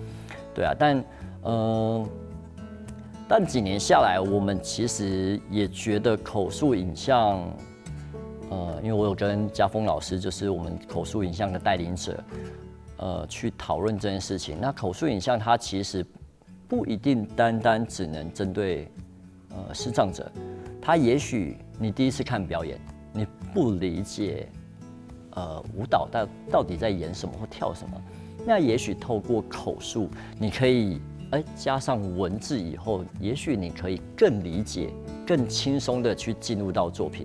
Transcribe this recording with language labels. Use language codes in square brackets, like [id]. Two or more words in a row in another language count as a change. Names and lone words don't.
[zh] 對啊，但幾年下來，我們其實也覺得口述影像，因為我有跟家峰老師，就是我們口述影像的帶領者。去討論這件事情。那口述影像它其實不一定單單只能針對視障者，它也許你第一次看表演，你不理解舞蹈到底在演什么或跳什么，那也许透过口述，你可以加上文字以后，也许你可以更理解、更轻松的去进入到作品。